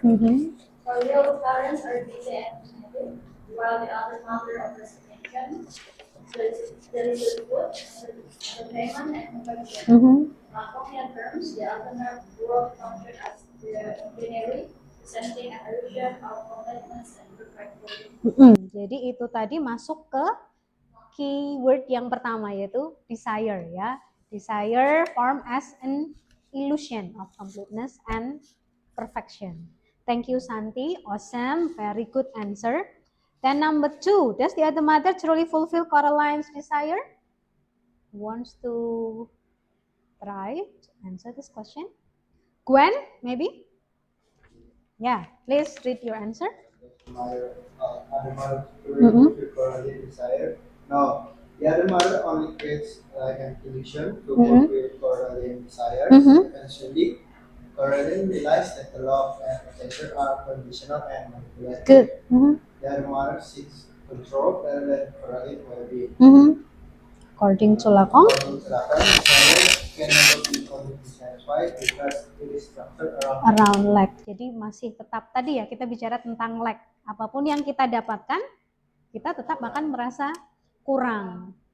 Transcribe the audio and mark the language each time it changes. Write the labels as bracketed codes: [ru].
[en] Her real parents are busy and connected, while the other mother offers attention, there is the food, the payment, and affection. On Hokkien terms, the alternate world functions as the binary, presenting an illusion of completeness and perfection. [id] Jadi itu tadi masuk ke keyword yang pertama yaitu desire ya. [en] Desire form as an illusion of completeness and perfection. Thank you Santi, awesome, very good answer. Then number 2, does the other mother truly fulfill Coraline's desire? Who wants to try to answer this question? Gwen, maybe? Yeah, please read your answer. Other mother fulfill Coraline's desire. No, the other mother only creates like an illusion to fulfill Coraline's desires. Eventually, Coraline realized that the love and attention are conditional and manipulative. Good. The other mother seeks control rather than Coraline's well-being. According to Lacan, According to Lacan, desire can never be completely satisfied because it is structured around lack. [id] Jadi masih tetap tadi ya kita bicara tentang lack. Apapun yang kita dapatkan, kita tetap akan merasa kurang.